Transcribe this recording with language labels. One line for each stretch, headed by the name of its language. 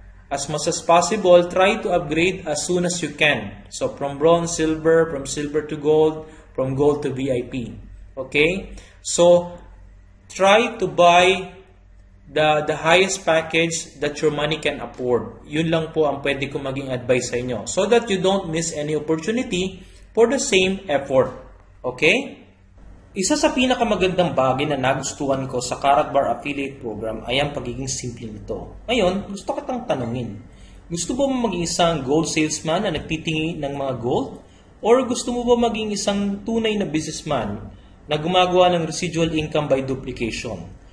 English: As much as possible, try to upgrade as soon as you can. So, from bronze, silver, from silver to gold, from gold to VIP. Okay? So, try to buy the highest package that your money can afford.
Filipino: Yun lang po ang pwede ko maging advice sa inyo.
English: So that you don't miss any opportunity for the same effort. Okay?
Filipino: Isa sa pinakamagandang bagay na nagustuhan ko sa Karatbar Affiliate Program ay ang pagiging simple nito. Ngayon, gusto kitang tanungin. Gusto mo maging isang gold salesman na nagtitingi ng mga gold? Or gusto mo ba maging isang tunay na businessman na gumagawa ng
English: residual income by duplication?